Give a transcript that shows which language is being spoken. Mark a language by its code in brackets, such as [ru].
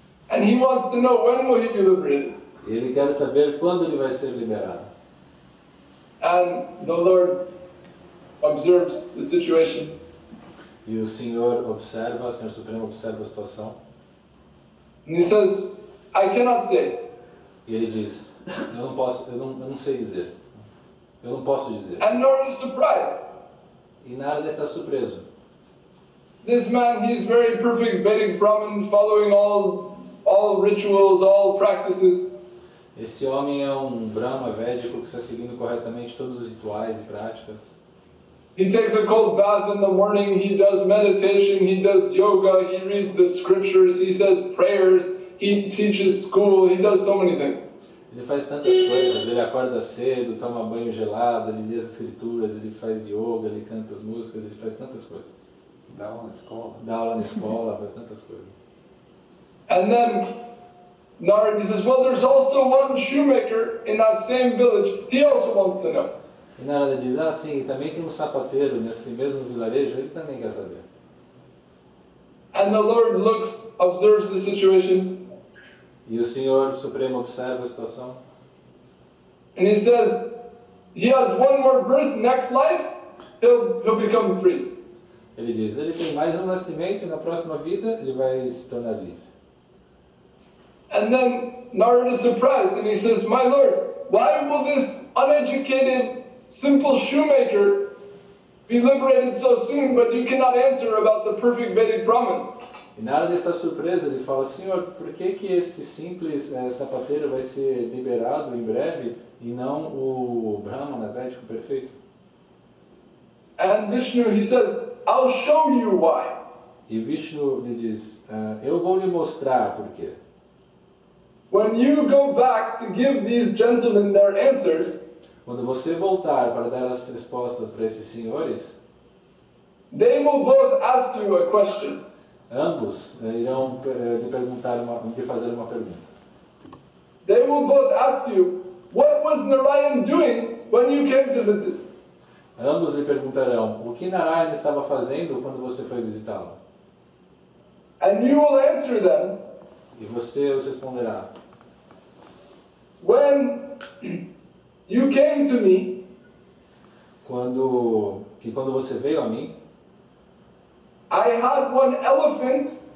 [en] And he wants to know when will he be liberated. [pt] E ele quer saber quando ele vai ser liberado. [en] And the Lord observes the situation. [pt] E o Senhor observa, o Senhor Supremo observa a situação. [en] And he says, I cannot say. [pt] E ele diz, eu não sei dizer. Eu não posso dizer. [en] And nor is surprised. [pt] E Narada está surpreso. [en] This man, he is very perfect Vedic Brahmin, following all rituals, all practices. [pt] Esse homem é um Brahma védico que está seguindo corretamente todos os rituais e práticas. [en] He takes a cold bath in the morning, he does meditation, he does yoga, he reads the scriptures, he says prayers, he teaches school, he does so many things. [pt] Ele faz tantas coisas, ele acorda cedo, toma banho gelado, ele lê as escrituras, ele faz yoga, ele canta as músicas, ele faz tantas coisas. Dá aula na escola. Dá aula na escola, faz tantas coisas. [en] And then Narada says, well, there's also one shoemaker in that same village, he also wants to know. [pt] E Narada diz, sim, também tem um sapateiro nesse mesmo vilarejo, ele também quer saber. [en] And the Lord looks, observes the situation, [pt] E o Senhor Supremo observa a situação. [en] and he says, he has one more birth, next life, he'll become free. [pt] Ele diz, ele tem mais um nascimento e na próxima vida ele vai se tornar livre. [en] And then Narada is surprised, and he says, my Lord, why will this uneducated, simple shoemaker be liberated so soon, but you cannot answer about the perfect Vedic Brahmin? [pt] E Narada está surpreso, ele fala, Senhor, por que esse simples sapateiro vai ser liberado em breve e não o Brahmana védico perfeito? [en] And Vishnu, he says, I'll show you why. [pt] E Vishnu lhe diz, eu vou lhe mostrar por quê. [en] When you go back to give these gentlemen their answers, [pt] Quando você voltar para dar as respostas para esses senhores, [en] they will both ask you a question. [pt] ambos irão lhe fazer uma pergunta. [en] They will both ask you, what was Narayan doing when you came to visit? [pt] Ambos lhe perguntarão, o que Narayana estava fazendo quando você foi visitá-lo? [en] And you will answer them, [pt] E você os responderá, [en] when you came to me, [pt] quando você veio a mim, [en] I had one elephant